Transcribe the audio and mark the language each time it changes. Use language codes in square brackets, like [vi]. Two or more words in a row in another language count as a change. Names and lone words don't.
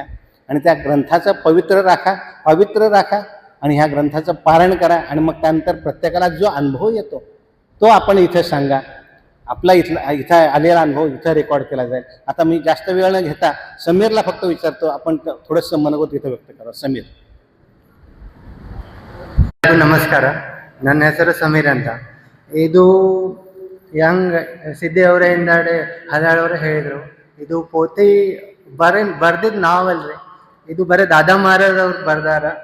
[mr] आणि त्या ग्रंथाचं पवित्र राखा आणि ह्या ग्रंथाचं पारायण करा. आणि मग त्यानंतर प्रत्येकाला जो अनुभव येतो तो आपण इथं सांगा. आपला इथं आलेला अनुभव इथं रेकॉर्ड केला जाईल. आता मी जास्त वेळ न घेता समीरला फक्त विचारतो, आपण थोडंसं मनोगत इथं व्यक्त करा. समीर. [kn] ನಮಸ್ಕಾರ, ನನ್ನ ಹೆಸರು ಸಮೀರ್ ಅಂತ. ಇದು ಸಿದ್ಧಿಯವರ ಹಿಂದಾಡೆ ಹದಾಳವರು ಹೇಳಿದರು, ಇದು ಪೋತಿ ಬರ್ದಿದ್ದು ನಾವಲ್ರಿ, ಇದು ಬರೀ ದಾದಾ ಮಹಾರಾಜ್ ಅವ್ರು ಬರ್ದಾರ.